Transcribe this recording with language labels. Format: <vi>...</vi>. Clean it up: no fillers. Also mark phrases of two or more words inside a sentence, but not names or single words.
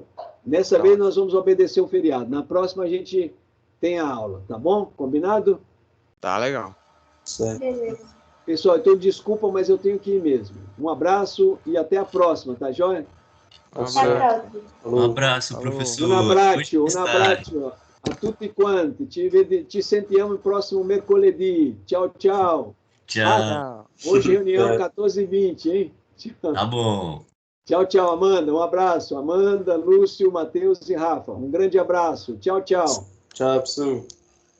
<pt>Nessa vez nós vamos obedecer o feriado. Na próxima a gente tem a aula, tá bom? Combinado? Tá legal. Certo. Beleza. Pessoal, então desculpa, mas eu tenho que ir mesmo. Um abraço e até a próxima, tá joia? Um Até a abraço. próxima. Um abraço, Falou. professor.</pt> <it>Un abbraccio</it> <pt>Hoje está.</pt> <it>a tutti quanti. Ci sentiamo il prossimo mercoledì. Ciao, ciao.</it> <pt>Tchau. Hoje reunião 14h20, hein? Tá bom. Tchau, tchau, Amanda. Um abraço. Amanda, Lúcio, Matheus e Rafa. Um grande abraço. Tchau, tchau. Tchau, professor.</pt>